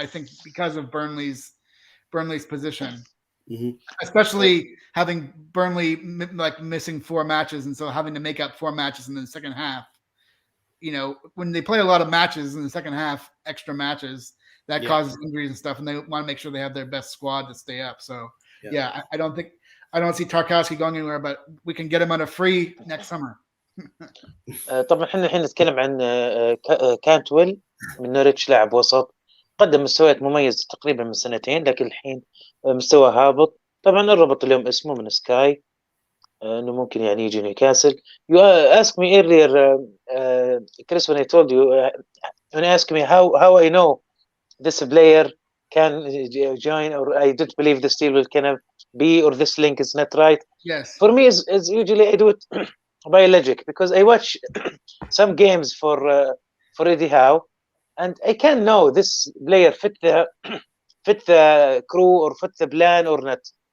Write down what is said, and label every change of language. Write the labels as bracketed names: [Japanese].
[English] I think because of Burnley's position, especially having Burnley missing 4 matches, and so having to make up 4 matches in the second half. When they play a lot of matches in the second half, extra matches, that causes injuries and stuff, and they want to make sure they have their best squad to stay up. So, I don't see Tarkowski going anywhere, but we can get him on a free next summer. [Arabic] طبعا احنا الحين نتكلم عن كانتويل من نوريتش، لاعب وسط قدم مستويات مميزة تقريبا من 2 سنين، لكن الحين مستوى هابط. طبعا الربط اليوم اسمه من سكاي انه ممكن يجي نيوكاسل. [English] You asked me earlier, Chris, when I told you, when you asked me how I know this player can join, or I don't believe this deal will kind of be, or this link is not right. Yes. For me, is usually I do it by logic, because I watch some games for Eddie Howe, and I can know this player fit the crew or fit the plan or not.